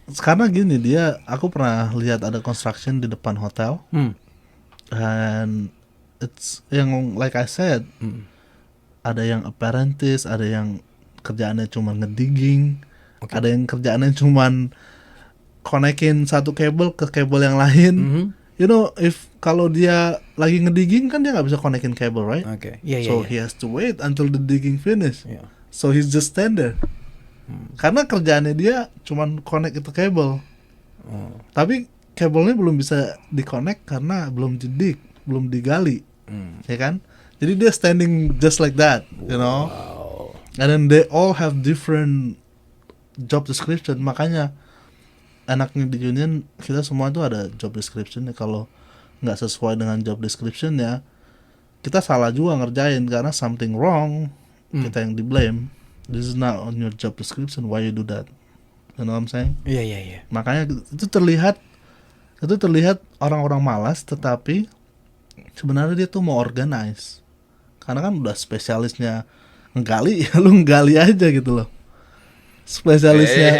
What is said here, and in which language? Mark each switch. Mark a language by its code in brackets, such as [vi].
[id] Karena gini aku pernah lihat ada construction di depan hotel, and it's yang [en] like I said, [id] ada yang apprentice, ada yang kerjaannya cuma ngedigging, ada yang kerjaannya cuma konekin satu kabel ke kabel yang lain. [en] You know, [id] kalau dia lagi ngedigging kan dia nggak bisa konekin kabel, [en] right? Okay. Yeah. So he has to wait until the digging finish. Yeah. So he's just stand there. [id] Karena kerjaannya dia cuman connect itu kabel. Tapi kabelnya belum bisa di-connect karena belum didig, belum digali. Ya kan? Jadi dia [en] standing just like that, you know. And then they all have different job description. [id] Makanya enaknya di union kita semua tuh ada job description. Kalau nggak sesuai dengan job description ya kita salah juga ngerjain karena [en] something wrong, [id] kita yang di blame. [en] This is not on your job description, why you do that? You know what I'm saying? [id] Iya. Makanya itu terlihat orang-orang malas, tetapi sebenarnya dia tuh mau organize. Karena kan udah spesialisnya ngegali, ya lu nggali aja gitu loh. Spesialisnya.